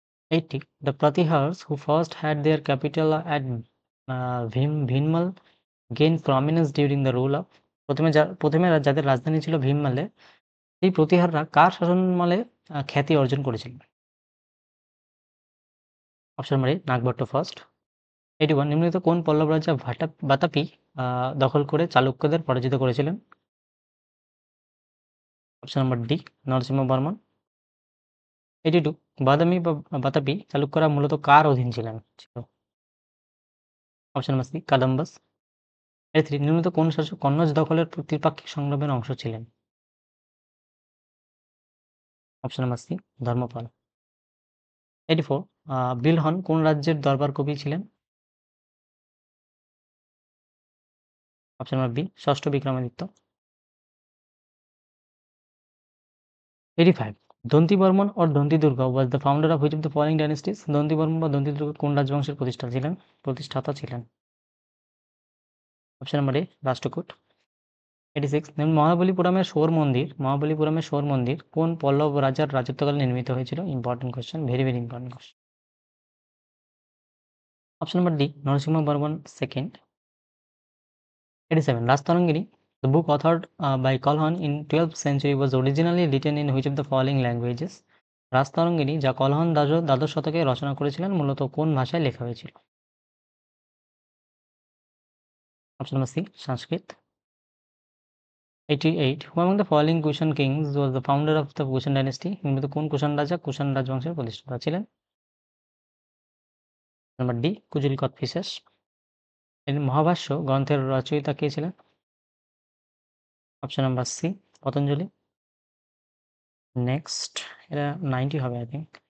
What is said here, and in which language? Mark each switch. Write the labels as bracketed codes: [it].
[en] 80 the Pratihars, who first had their capital at Bhinmal, gained prominence during the rule of [bn] প্রথমে যাদের রাজধানী ছিল ভীমমালে, এই প্রতিহাররা কার শাসনকালে খ্যাতি অর্জন করেছিলেন? অপশন নম্বর এ নাগভট্ট ফার্স্ট। 81 নিম্নলিখিত কোন পল্লব রাজা বাতাপি দখল করে চালুক্যদের পরাজিত করেছিলেন? Option number D Narasimha Barman. 82 বাদামি বা বাতাপি চালুক্যরা মূলত কার অধীন ছিল? Option number C কাদম্বাস। 83 নিম্নলিখিত কোন শাসক কন্নৌজ দখলের ত্রিপাক্ষিক সংগ্রামের অংশ ছিলেন? Option number C Dharmapala. 84 বিলহন কোন রাজ্যের দরবার কবি ছিলেন? অপশন নম্বর বি ষষ্ঠ Vikramaditya. [en] 85 Danti Varman or Danti Durga was the founder of which of the following dynasties? [bn] দন্তি Barman বা দন্তি দুর্গা কোন রাজবংশের প্রতিষ্ঠাতা ছিলেন? অপশন নম্বর এ রাষ্ট্রকূট। 86 মহাবলীপুরমের শোর মন্দির কোন পল্লব রাজার রাজত্বকালে নির্মিত হয়েছিল? Important question, very important question. Option number D Narasimha Barman second. [en] 87 Rajatarangini, the book authored by Kalhan in 12th century, was originally written in which of the following languages? [bn] Rajatarangini, যা কলহন দ্বাদশ শতকে রচনা করেছিলেন, মূলত কোন ভাষায় লেখা হয়েছিল? Option number C Sanskrit. [en] 88 who among the following Kushan kings was the founder of the Kushan dynasty? [bn] নিম্নলিখিত কোন কুষাণ রাজা কুষাণ রাজবংশের প্রতিষ্ঠাতা ছিলেন? Number D Kujula Kadphises. মহাভাষ্য গ্রন্থের রচয়িতা কে ছিলেন? Option number C Patanjali. Next এটা 90 হবে [en] I think.